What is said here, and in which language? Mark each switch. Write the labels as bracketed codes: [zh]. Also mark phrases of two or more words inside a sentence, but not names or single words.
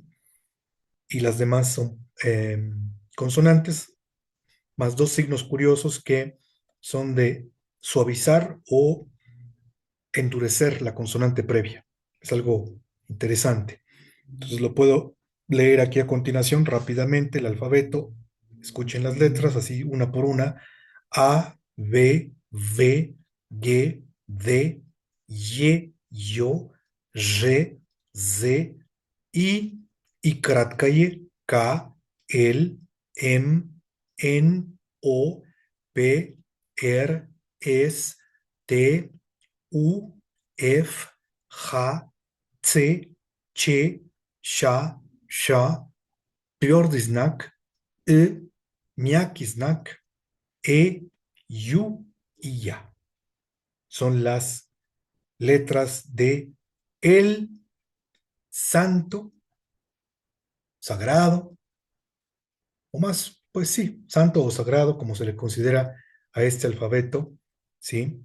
[es] Y las demás son consonantes, más dos signos curiosos que son de suavizar o endurecer la consonante previa. Es algo interesante. Entonces lo puedo leer aquí a continuación rápidamente el alfabeto. Escuchen las letras así una por una. A, B, V, G, D, Y, Yo, R, Z, [ru] I краткое, [es] K, L, M, N, O, P, R, S, T, U, F, H, C, Ч, Ща, Ша, [ru] твердый знак, мягкий знак, [es] Ю y Ya. Son las letras de el santo, sagrado, o más, pues sí, santo o sagrado, como se le considera a este alfabeto, ¿sí?